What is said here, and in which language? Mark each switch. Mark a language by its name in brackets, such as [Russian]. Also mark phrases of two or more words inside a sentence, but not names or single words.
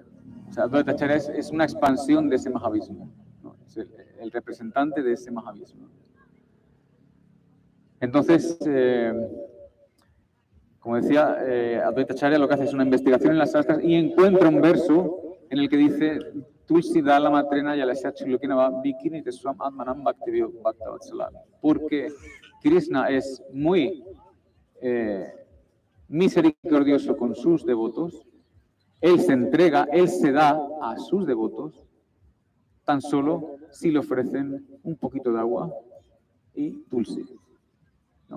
[Spanish] O sea, Advaita Acharya es una expansión de ese Mahavishnu, ¿no? Es el representante de ese Mahavishnu. Entonces, como decía, Advaita Acharya lo que hace es una investigación en las sastras y encuentra un verso en el que dice [Sanskrit] Tulsi Dala Matrena Yalasya Chulukinava Bikini Teswam Atmanam Bhaktivyo Bhaktavatsala. [Spanish] Porque Krishna es muy misericordioso con sus devotos. Él se entrega, él se da a sus devotos tan solo si le ofrecen un poquito de agua y tulsi, ¿no?